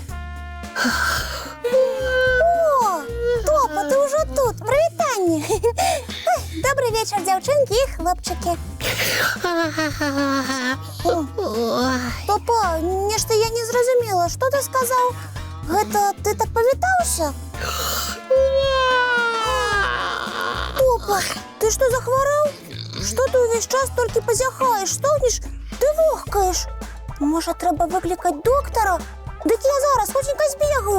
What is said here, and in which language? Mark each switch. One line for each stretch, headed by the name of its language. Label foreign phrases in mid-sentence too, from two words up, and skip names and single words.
Ukrainian: О, Топа, ты уже тут. Привітання. Добрий вечір, дівчинки і хлопчики. Топа, нешта я не зрозуміла. Що ти сказав? Гэта ти так повітався? Топа, ти що захворав? Що ти увесь час тільки позяхаєш, стогнеш, ти вохкаєш? Може, треба викликати доктора? Дик я зараз хутенько збігаю.